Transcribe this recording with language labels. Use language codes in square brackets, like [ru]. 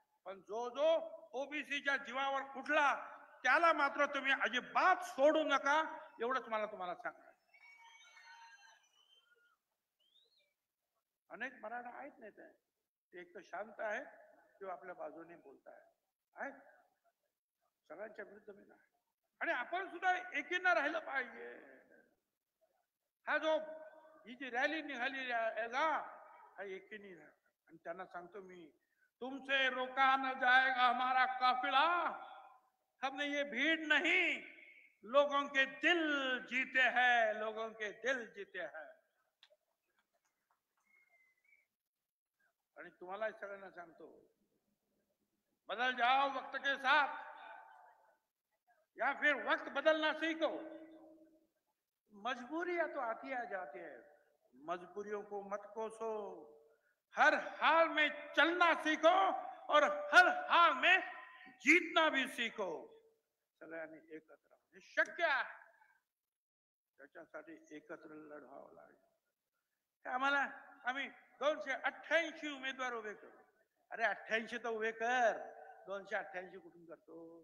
[mr] पण जो ओबीसीच्या जीवावर उठला त्याला मात्र तुम्ही अजिबात सोडू नका एवढंच मला तुम्हाला सांगा. अनेक मराठा आहेत नेते ते एक तर शांत आहे किंवा आपल्या बाजूने बोलत आहे सगळ्यांच्या विरुद्ध मी नाही. आणि आपण सुद्धा एकीनं राहिलं पाहिजे. हा जो ही जी रॅली निघाली आहे का हा एकीने आणि त्यांना सांगतो मी [hi] तुमसे रोका न जाएगा हमारा काफिला हमने ये भीड़ नहीं लोगों के दिल जीते हैं लोगों के दिल जीते हैं. [mr] आणि तुम्हाला सगळ्यांना सांगतो [hi] बदल जाओ वक्त के साथ या फिर वक्त बदलना सीखो. मजबूरियां तो आती है जाती है मजबूरियों को मत कोसो. हर हाल में चलना सीखो और हर हाल में जीतना भी सीखो. [mr] सगळ्यांनी एकत्र हे शक्य आहे त्याच्यासाठी एकत्र लढावं लागेल. आम्हाला आम्ही 288 उमेदवार उभे करू. अरे 88 तर उभे कर 288 कुठून करतो.